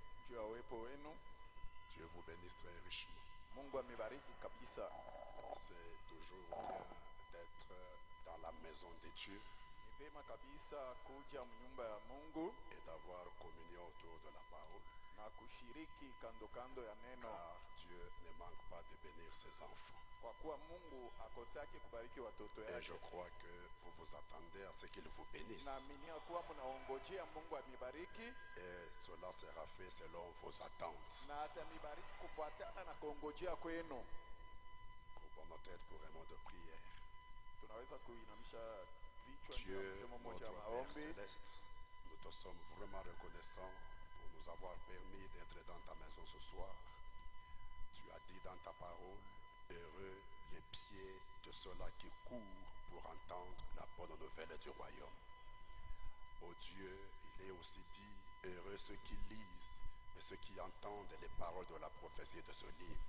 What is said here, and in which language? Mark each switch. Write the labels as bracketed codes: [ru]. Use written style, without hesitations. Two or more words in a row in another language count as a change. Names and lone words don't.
[sw] juu ya uwepo wenu. [fr] Dieu vous bénisse très richement. [sw] Mungu amebariki kabisa. [fr] C'est toujours bien d'être dans la maison de Dieu [sw] Ni vema kabisa kuja mnyumba ya Mungu [fr] et d'avoir communion autour de la parole, [sw] na kushiriki kando kando ya neno, [fr] car Dieu ne manque pas de bénir ses enfants. [sw] kwa kuwa Mungu akosake kubariki watoto [fr] Et je [sw] yake. [fr] crois que vous vous attendez à ce qu'il vous bénisse. [sw] Naaminia kuwa mnaongojea Mungu amibariki, [fr] Et cela sera fait selon vos attentes. [sw] na atamibariki kufuatana na kuongojea kwenu. [fr] Courbons nos têtes pour un mot de prière. [sw] Tunaweza kuinamisha vichwa juu ya [fr] Dieu, [sw] msemo [fr] notre [sw] mmoja wa [fr] Père [sw] maombi. [fr] Céleste, nous te sommes vraiment reconnaissants pour nous avoir permis d'être dans ta maison ce soir. Tu as dit dans ta parole, heureux les pieds de ceux-là qui courent pour entendre la bonne nouvelle du royaume. Ô Dieu, il est aussi dit, heureux ceux qui lisent et ceux qui entendent les paroles de la prophétie de ce livre.